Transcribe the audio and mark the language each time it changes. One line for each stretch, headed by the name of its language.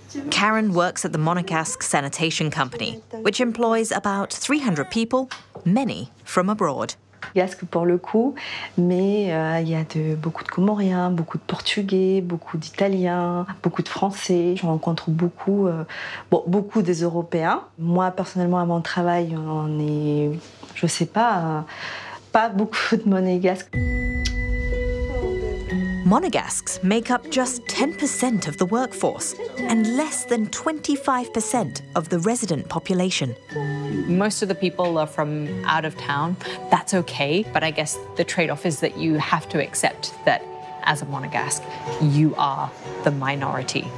English: Karen works at the Monegasque Sanitation Company, which employs about 300 people, many from abroad.
French: Yes, pour le coup, mais il y a beaucoup de Comoriens, beaucoup de Portugais, beaucoup d'Italiens, beaucoup de Français. Je rencontre beaucoup, beaucoup des Européens. Moi, personnellement, à mon travail, on est, je sais pas, pas beaucoup de Monégasques.
English: Monegasques make up just 10% of the workforce and less than 25% of the resident population. Most of the people are from out of town. That's okay, but I guess the trade-off is that you have to accept that as a Monegasque, you are the minority.